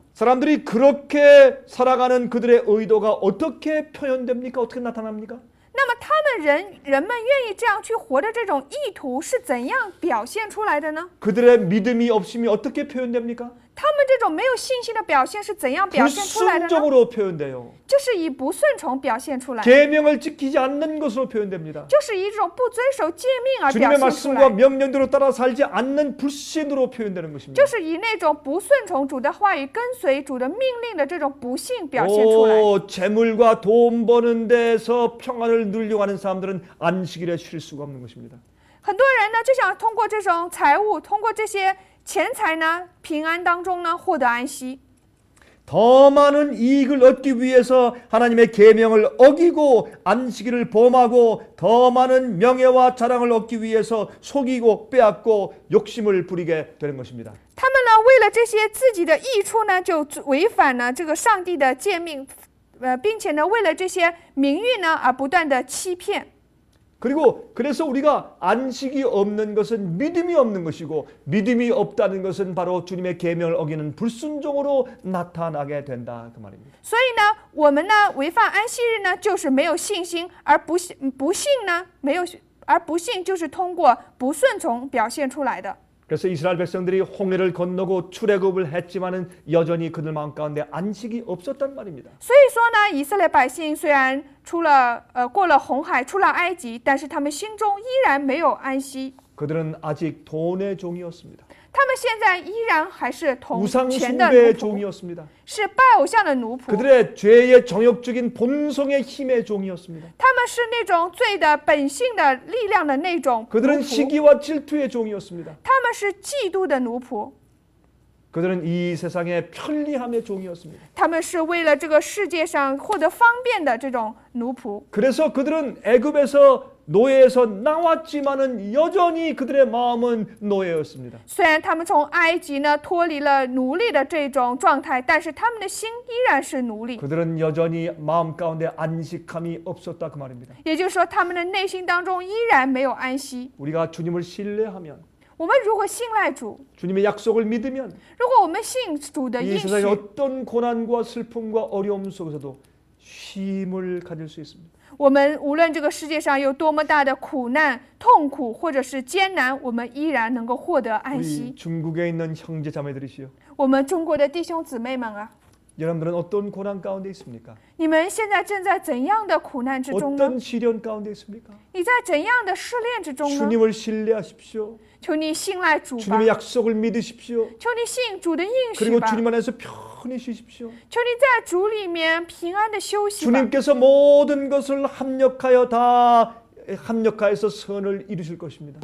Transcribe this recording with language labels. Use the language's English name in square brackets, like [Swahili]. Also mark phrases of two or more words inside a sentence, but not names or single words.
[Korean] 사람들이 그렇게 살아가는 그들의 의도가 어떻게 표현됩니까? 어떻게 나타납니까? [Chinese] 那么他们人们愿意这样去活的这种意图是怎样表现出来的呢？ [Korean] 그들의 믿음이 없음이 어떻게 표현됩니까? [Chinese] 他们这种没有信心的表现是怎样表现出来的呢？ [Korean] 불순종으로 표현돼요. [Chinese] 就是以不顺从表现出来， [Korean] 계명을 지키지 않는 것으로 표현됩니다. [Chinese] 就是以一种不遵守诫命而表 [Korean] 주님의 [Chinese] 现出 [Korean] 말씀과 [Chinese] 来， [Korean] 명령대로 따라 살지 않는 불신으로 표현되는 것입니다. [Chinese] 就是以那种不顺从主的话语、跟随主的命令的这种不幸表现出来。 [Korean] 재물과 돈 버는 데서 평안을 누리려고 하는 사람들은 안식일에 쉴 수가 없는 것입니다. [Chinese] 很多人呢就想通过这种财物，通过这些钱财呢，平安当中呢获得安息。 [Korean] 더 많은 이익을 얻기 위해서 하나님의 계명을 어기고 안식일을 범하고 더 많은 명예와 자랑을 얻기 위해서 속이고 빼앗고 욕심을 부리게 되는 것입니다. [Chinese] 他们呢为了这些自己的益处呢，就违反了这个上帝的诫命，并且呢为了这些名誉呢而不断的欺骗。 [Korean] 그리고 그래서 우리가 안식이 없는 것은 믿음이 없는 것이고 믿음이 없다는 것은 바로 주님의 계명을 어기는 불순종으로 나타나게 된다 그 말입니다. [Chinese] 所以呢，我们呢违反安息日呢，就是没有信心，而不信呢没有，而不信就是通过不顺从表现出来的。 [Korean] 그래서 이스라엘 백성들이 홍해를 건너고 출애굽을 했지만은 여전히 그들 마음 가운데 안식이 없었단 말입니다. [Chinese] 所以说呢，以色列百姓虽然过了红海，出了埃及，但是他们心中依然没有安息。 [Korean] 그들은 아직 돈의 종이었습니다. [Chinese] 他们现在依然还是同 [Korean] 우상 [Chinese] 钱的奴 [Korean] 숭배의 [Chinese] 仆， [Korean] 종이었습니다. [Chinese] 是拜偶像的奴仆。 [Korean] 그들의 죄의 정욕적인 본성의 힘의 종이었습니다. [Chinese] 他们是那种罪的本性的力量的那种奴 [Korean] 그들은 [Chinese] 仆， [Korean] 시기와 질투의 종이었습니다. [Chinese] 他们是嫉妒的奴仆， [Korean] 그들은 이 세상의 편리함의 종이었습니다. [Chinese] 他们是为了这个世界上获得方便的这种奴仆。 [Korean] 그래서 그들은 애굽에서 노예에서 나왔지만은 여전히 그들의 마음은 노예였습니다. [Chinese] 虽然他们从埃及呢脱离了奴隶的这种状态，但是他们的心依然是奴隶。 [Korean] 그들은 여전히 마음 가운데 안식함이 없었다 그 말입니다. [Chinese] 也就是说，他们的内心当中依然没有安息。 [Korean] 우리가 주님을 신뢰하면 [Chinese] 我们如果信赖主， [Korean] 주님의 약속을 믿으면 [Chinese] 如果我们信主的 [Korean] 이 [Chinese] 应 [Korean] 세상의 [Chinese] 许， [Korean] 어떤 고난과 슬픔과 어려움 속에서도 쉼을 가질 수 있습니다. [Chinese] 我们无论这个世界上有多么大的苦难、痛苦或者是艰难，我们依然能够获得安 [Korean] 우리 [Chinese] 息。 [Korean] 중국에 있는 형제 자매들이시여, [Chinese] 我们中国的弟兄姊妹们啊， [Korean] 여러분들은 어떤 고난 가운데 있습니까? [Chinese] 你们现在正在怎样的苦难之中呢？ [Korean] 어떤 시련 가운데 있습니까? [Chinese] 你在怎样的试炼之中呢？ [Korean] 주님을 신뢰하십시오. [Chinese] 求你信赖主吧， [Korean] 주님의 약속을 믿으십시오. [Chinese] 求你信主的应许 [Korean] 그리고 [Chinese] 吧， [Korean] 주님 안에서 편히 쉬십시오. [Chinese] 求你在主里面平安的休息吧。 [Korean] 주님께서 모든 것을 합력하여서 선을 이루실 것입니다.